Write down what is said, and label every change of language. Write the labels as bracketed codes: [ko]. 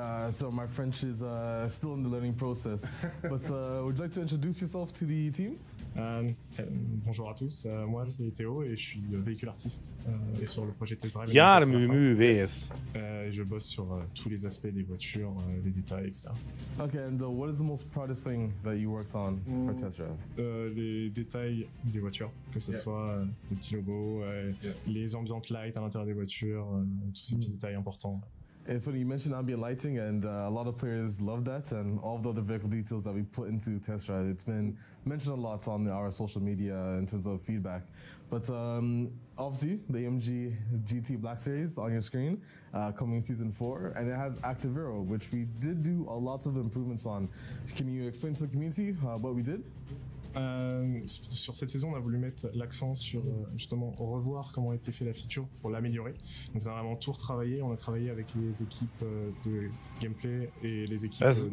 [en] So my French is still in the learning process. But would you like to introduce yourself to the team? [fr] Bonjour à tous, moi c'est Théo et je suis véhicule artiste et sur le projet Test Drive. [hu] Járműművész. [fr] Je bosse sur tous les aspects des voitures, les détails, etc. [en] Okay, and what is the most proudest thing that you worked on for Test Drive? Les détails des voitures, que ce soit les petits logos, les ambiantes light à l'intérieur des voitures, tous ces petits détails importants. It's funny, you mentioned ambient lighting, and a lot of players love that, and all of the other vehicle details that we put into Test Drive. It's been mentioned a lot on our social media in terms of feedback. But obviously, the AMG GT Black Series on your screen, coming in Season 4, and it has Active Aero, which we did do a lot of improvements on. Can you explain to the community what we did? [fr] Sur cette saison, on a voulu mettre l'accent sur justement revoir comment a été fait la feature pour l'améliorer. Donc on a vraiment tout retravaillé, on a travaillé avec les équipes de gameplay et les équipes